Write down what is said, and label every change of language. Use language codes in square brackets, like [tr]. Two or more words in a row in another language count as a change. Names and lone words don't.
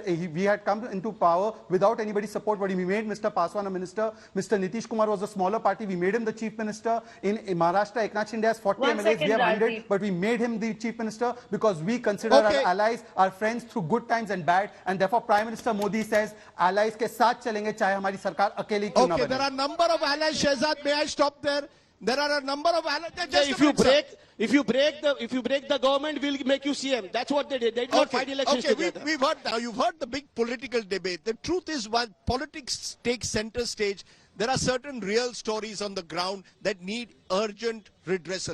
[en] We had come into power without anybody's support, but we made Mr. Paswan a minister. Mr. Nitish Kumar was a smaller party. We made him the chief minister. In Maharashtra, Eknath Shinde has 40 MLAs. We have 100, but we made him the chief minister because we consider our allies, our friends through good times and bad. And therefore, Prime Minister Modi says, [hi] allies के साथ चलेंगे, चाहे हमारी सरकार अकेली क्यों न बने. [en] There are a number of allies, Shehzad. May I stop there? There are a number of allies. If you break the government, we'll make you CM. That's what they did. They did not fight elections together. We've heard now. You've heard the big political debate. The truth is, while politics takes center stage, there are certain real stories on the ground that need urgent redressal.